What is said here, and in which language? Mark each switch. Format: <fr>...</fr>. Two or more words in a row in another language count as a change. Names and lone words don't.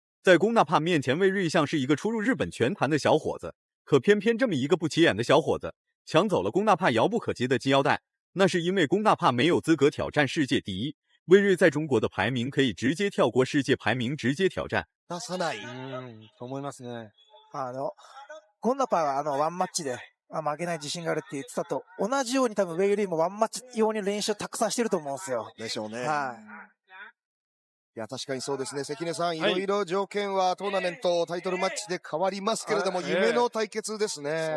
<zh>在宫纳帕面前，魏瑞像是一个初入日本拳坛的小伙子，可偏偏这么一个不起眼的小伙子抢走了宫纳帕遥不可及的金腰带，那是因为宫纳帕没有资格挑战世界第一。魏瑞在中国的排名可以直接跳过世界排名，直接挑战。</zh> <ja>出さない。と思いますね。ゴンナパがワンマッチで負けない自信があるって言ってたと同じように多分ウェイリーもワンマッチ用に練習たくさんしてると思うんですよ。でしょうね。はい。いや、確かにそうですね。関根さん、いろいろ条件はトーナメント、タイトルマッチで変わりますけれども、夢の対決ですね。</ja>